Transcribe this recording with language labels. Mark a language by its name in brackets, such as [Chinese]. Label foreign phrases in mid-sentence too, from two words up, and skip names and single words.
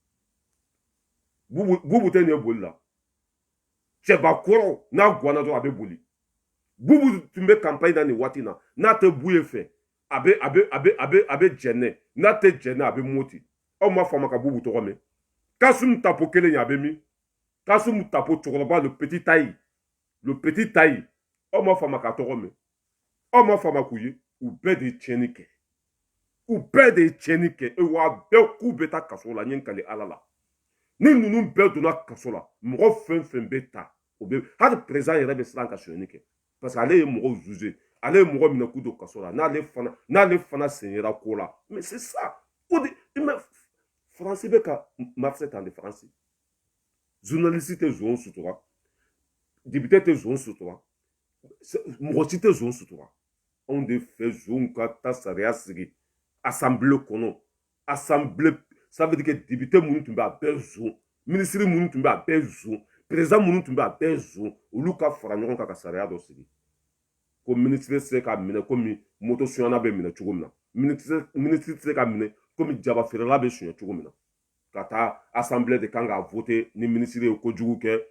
[Bambara] bubu tɛ nin ye boli la cɛbakɔrɔ n'a guwanna dɔrɔn a bɛ boli bubu tun bɛ campagne na nin waati na n'a tɛ bu ye fɛ a bɛ jɛnɛ n'a tɛ jɛnɛ a bɛ moti aw ma fama ka bubu tɔgɔ mɛn Kasum tapo kelen a bɛ min Kasum tapo cɛkɔrɔba [French] le petit taille [Bambara] aw ma fama ka tɔgɔ mɛn aw ma fama k'u ye u bɛɛ de ye tiɲɛni kɛ wa bɛɛ k'u bɛ taa kaso la n ye n kale Ala la ni ninnu bɛɛ donna kaso la mɔgɔ fɛn fɛn bɛ ta o bɛ hali président yɛrɛ bɛ siran ka sonyɛni kɛ [French] parce que [Bambara] ale ye mɔgɔw juger ale ye mɔgɔ minɛ k'u don kaso la n'ale fana sen yera ko la [French] mais c'est ça [Bambara] o de Faransi bɛ ka marché tan de Faransi journaliste tɛ zon sutura député tɛ zon sutura mɔgɔ si tɛ zon sutura anw de fɛ zonw ka taa sariya sigi assemblée kɔnɔ assemblée [French] ça veut dire que [Bambara] député minnu tun bɛ a bɛɛ zon ministre minnu tun bɛ a bɛɛ zon président minnu tun bɛ a bɛɛ zon olu ka fara ɲɔgɔn kan ka sariya dɔ sigi ko ministre tɛ se ka minɛ komi moto sonyana bɛ minɛ cogo min na ministre tɛ se ka minɛ komi jaba feerela bɛ suɲɛ cogo min na ka taa assemblée de kan ka voter ni ministre ye kojugu kɛ